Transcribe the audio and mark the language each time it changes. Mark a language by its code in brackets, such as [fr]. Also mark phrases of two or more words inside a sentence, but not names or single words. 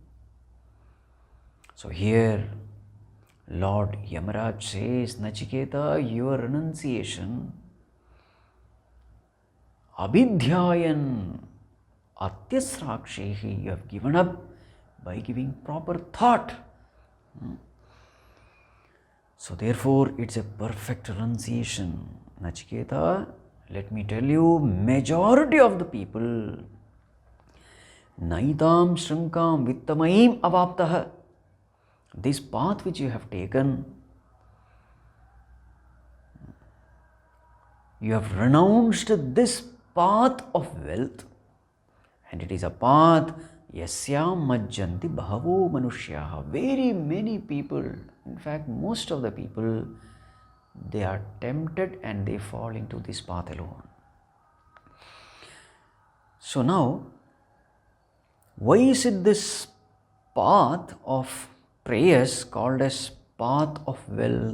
[en] So here Lord Yamarāja says, Nachiketa, your renunciation, [sa] अभिध्यायन् अत्यस्राक्षीः, [en] you have given up by giving proper thought. So therefore, it's a perfect renunciation. Nachiketa, let me tell you, majority of the people, [sa] नैतां सृङ्कां वित्तमयीम् अवाप्तः, [en] this path which you have taken, you have renounced this path of wealth, and it is a path [sa] यस्यां मज्जन्ति बहवो मनुष्याः. [en] Very many people, in fact most of the people, they are tempted and they fall into this path alone. So now, why is it this path of preyas called as path of wealth?